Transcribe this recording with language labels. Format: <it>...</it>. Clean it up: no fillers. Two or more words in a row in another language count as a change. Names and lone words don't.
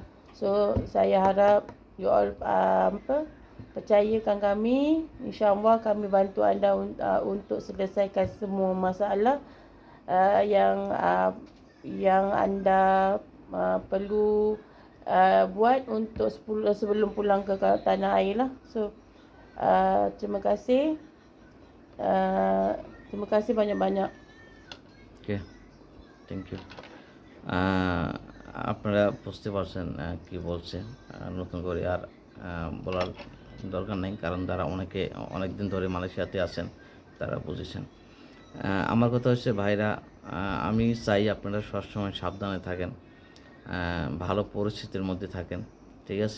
<ms>So saya harap</ms> <en>you all</en> <ms>percayakan kami, insyaAllah kami bantu anda untuk selesaikan semua masalah yang anda perlu buat untuk sebelum pulang ke tanah air lah. So terima kasih, terima kasih banyak-banyak.</ms> <en>okay, thank you.</en> <bn>আপনারা বুঝতে পারছেন কি বলছে, নতুন করে আর বলার দরকার নেই, কারণ তারা অনেক দিন ধরে মালয়েশিয়াতে আছেন, তারা বুঝেছেন। আমার কথা হচ্ছে ভাইরা, আমি চাই আপনারা সবসময় সাবধানে থাকেন, ভালো পরিস্থিতির মধ্যে থাকেন, ঠিক আছে।</bn>